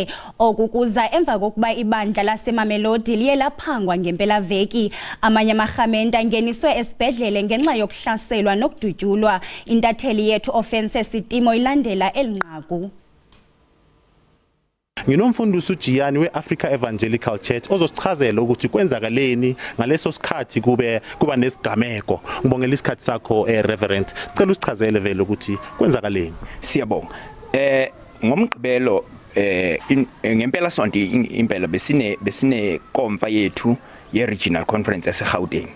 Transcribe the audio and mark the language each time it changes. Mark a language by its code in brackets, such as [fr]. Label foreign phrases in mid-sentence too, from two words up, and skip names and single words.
[xh] Oku kuza emva kokuba ibandla laseMamelodi liye laphangwa ngempelaveki. Amanye amarhamente angeniswe esibhedlele ngenxa yokuhlaselwa nokudutyulwa. Intatheli yethu Offense Sitimo ilandela elinqaku. [zu] Nginomfundisi uJiyani we-Africa Evangelical Church ozosichazela ukuthi kwenzakaleni ngaleso sikhathi kuba nesigameko. Ngibongela isikhathi sakho Reverend. Sicela usichazele vele ukuthi kwenzakaleni. Siyabonga. Ngomgqibelo ngempela sonto impela besine komfa yethu ye-Regional Conference yaseGauteng.